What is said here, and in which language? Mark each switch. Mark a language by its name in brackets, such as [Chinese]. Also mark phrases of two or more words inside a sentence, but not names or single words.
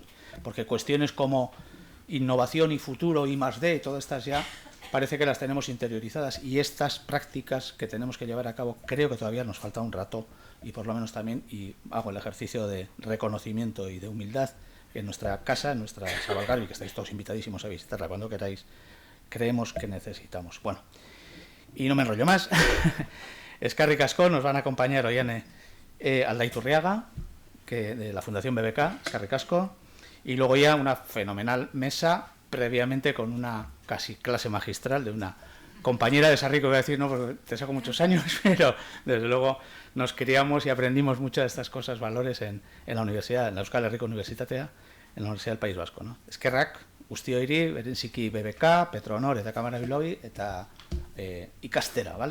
[Spanish] Porque cuestiones como innovación y futuro, I+D, todas estas ya parece que las tenemos interiorizadas, y estas prácticas que tenemos que llevar a cabo creo que todavía nos falta un rato, y por lo menos también, y hago el ejercicio de reconocimiento y de humildad, en nuestra casa, en nuestra Sabalgarbi, que estáis todos invitadísimos a visitarla cuando queráis, creemos que necesitamos. Bueno, y no me enrollo más. [Basque] Eskerrik asko, [Spanish] nos van a acompañar Oiane Aldaiturriaga, que de la Fundación BBK, [Basque] eskerrik asko, [Spanish] y luego ya una fenomenal mesa, previamente con una casi clase magistral de una compañera de Sarrico, voy a decir, no, porque te saco muchos años, pero desde luego nos criamos y aprendimos muchas de estas cosas, valores en la universidad, en la Euskal Herriko Unibertsitatea, en la Universidad del País Vasco, ¿no? [Basque] Eskerrak guztioi, bereziki BBK, Petronor eta Kamara Bilobi eta ikastera, ¿vale?